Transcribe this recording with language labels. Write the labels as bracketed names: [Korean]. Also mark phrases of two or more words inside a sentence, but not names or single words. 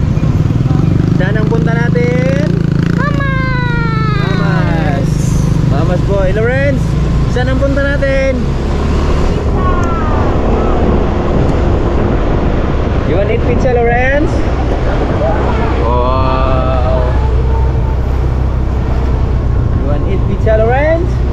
[Filipino] Saan ang punta natin? Mama. [English] Mamas. Mamas boy. [Filipino] Lawrence. Saan ang punta natin? [English] You want eat pizza, Lawrence? Wow. You want eat pizza, Lawrence?